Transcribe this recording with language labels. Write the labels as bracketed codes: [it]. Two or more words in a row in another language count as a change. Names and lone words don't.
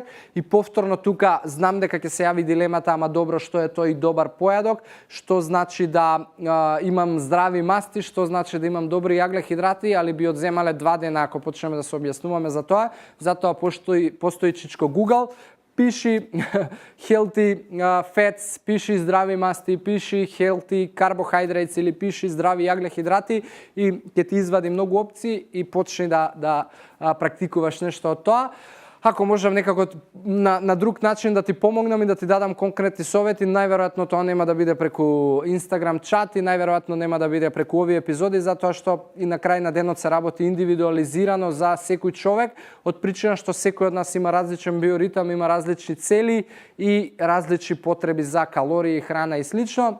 [mk] И повторно тука знам дека ќе се јави дилемата, ама добро, што е тој добар појадок, што значи да имам здрави масти, што значи да имам добри јаглехидрати, али би одземале 2 дена ако почнеме да се објаснуваме за тоа. Затоа постои чичко Google. пиши [en] healthy fats, [mk] пиши здрави масти, пиши [en] healthy carbohydrates [mk] или пиши здрави јаглехидрати и ќе ти извади многу опции и почни да практикуваш нешто од тоа. Ако можам некако на друг начин да ти помогнам и да ти дадам конкретни совети, најверојатно тоа нема да биде преку Instagram чат и најверојатно нема да биде преку овие епизоди, затоа што и на крај на денот се работи индивидуализирано за секој човек, од причина што секој од нас има различен биоритам, има различни цели и различни потреби за калории, храна и слично.